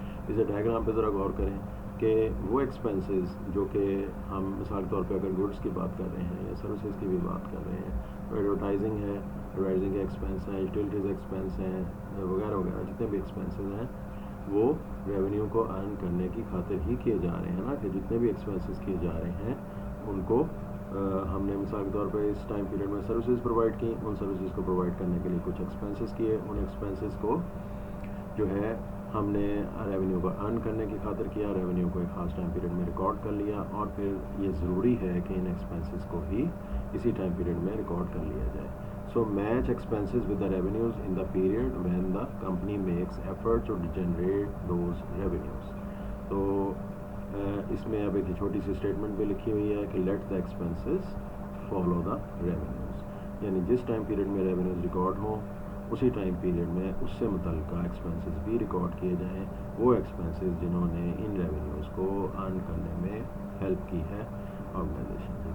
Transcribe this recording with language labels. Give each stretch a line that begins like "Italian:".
Urdu: اسے ڈائیگرام پہ ذرا غور کریں کہ وہ ایکسپینسز جو کہ ہم مثال کے طور پہ اگر گڈس کی بات کر رہے ہیں یا سروسز کی بھی بات کر رہے ہیں، ایڈورٹائزنگ ہے، ایڈورٹائزنگ کے ایکسپینس ہیں، یوٹیلیٹیز ایکسپینس ہیں وغیرہ وغیرہ، جتنے بھی ایکسپینسز ہیں وہ ریونیو کو ارن کرنے کی خاطر ہی کیے جا رہے ہیں نا. کہ جتنے بھی ایکسپینسز کیے جا رہے ہیں ان کو ہم نے مثال کے طور پہ اس ٹائم پیریڈ میں سروسز پرووائڈ کی، ان سروسز کو پرووائڈ کرنے کے لیے کچھ ایکسپینسز کیے، ان ایکسپینسز کو جو ہے ہم نے ریونیو کو ارن کرنے کی خاطر کیا، ریونیو کو ایک خاص ٹائم پیریڈ میں ریکارڈ کر لیا، اور پھر یہ ضروری ہے کہ ان ایکسپینسز کو ہی اسی ٹائم پیریڈ میں ریکارڈ کر لیا جائے.
English: So match expenses with the revenues in the period when the company makes effort to generate those revenues.
Urdu: تو اس میں اب ایک چھوٹی سی اسٹیٹمنٹ بھی لکھی ہوئی ہے کہ
English: Let the expenses follow the revenues.
Urdu: یعنی جس ٹائم پیریڈ میں ریونیوز ریکارڈ ہوں اسی ٹائم پیریڈ میں اس سے متعلقہ ایکسپینسز بھی ریکارڈ کیے جائیں، وہ ایکسپینسز جنہوں نے ان ریونیوز کو ارن کرنے میں ہیلپ کی ہے آرگنائزیشن کی.